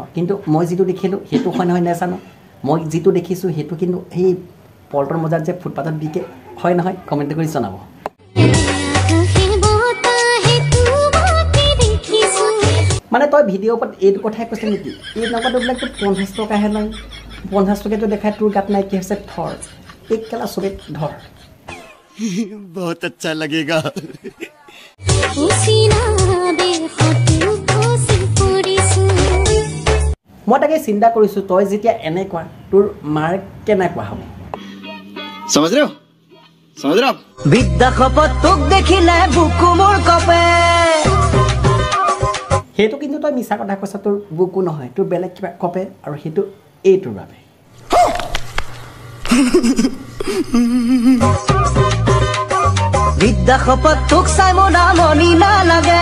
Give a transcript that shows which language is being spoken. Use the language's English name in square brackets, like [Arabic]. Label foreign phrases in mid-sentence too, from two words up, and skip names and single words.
[Assamese] কিন্তু মই যিটো দেখিলোঁ সেইটো হয় নহয় নাজানো। মই যিটো দেখিছোঁ সেইটো কিন্তু সেই পল্টৰ মজাত যে ফুটপাথত বিকে হয় নহয়, কমেণ্ট কৰি জনাব। মানে তই ভিডিঅ'ৰ ওপৰত এইটো কথাই কৈছে নেকি? এই নম্বৰটোবিলাকতো 50 টকাহে লয়। 50 টকাটো দেখাই তোৰ গাত নাই কি হৈছে? ধৰ এক কেলা চবেই ধৰ। [Hindi] बहुत अच्छा लगेगा। [Assamese] মই তাকে চিন্তা কৰিছোঁ, তই যেতিয়া এনেকুৱা তোৰ মাৰ কেনেকুৱা হ'ব? [Hindi] समझ रहे हो? समझ रहे हो? [Assamese] বিদ্যা খপত তোক দেখিলে বুকু মোৰ কপে। সেইটো কিন্তু তই মিছা কথা কৈছ। তোৰ বুকু নহয়, তোৰ বেলেগ কিবা কপে, আৰু সেইটো এইটোৰ বাবে। বিদ্যা খপত তোক চাই মোৰ আমনি নালাগে।